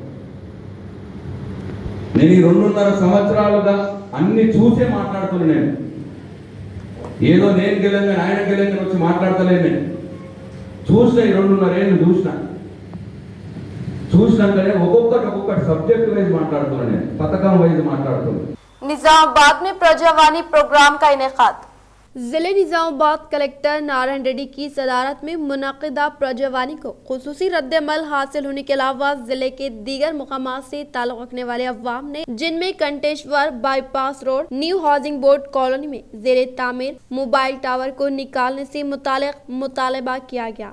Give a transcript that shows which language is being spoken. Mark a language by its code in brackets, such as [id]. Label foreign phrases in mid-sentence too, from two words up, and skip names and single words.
[te] నేను ఈ 2.5 సంవత్సరాలుగా అన్ని చూసే మాట్లాడుతున్నా। నేను ఏదో నేను గెలంగా ఆయన గెలంగా వచ్చి మాట్లాడతలేను। నేను చూసిన ఈ 2.5 ఏళ్ళు చూసినాకనే ఒక్కొక్కటి [en] subject wise [te] మాట్లాడుతున్నా, నేను పథకం వైజ్ మాట్లాడుతున్నా। [ur] نظام آباد میں پرجاوانی پروگرام کا انعقاد۔ ضلع نظام آباد کلکٹر نارائن ریڈی کی صدارت میں منعقدہ پرجاوانی کو خصوصی رد عمل حاصل ہونے کے علاوہ ضلع کے دیگر مقامات سے تعلق رکھنے والے عوام نے، جن میں کنٹیشور بائی پاس روڈ نیو ہاؤسنگ بورڈ کالونی میں زیر تعمیر [en] mobile tower [ur] کو نکالنے سے متعلق مطالبہ کیا گیا۔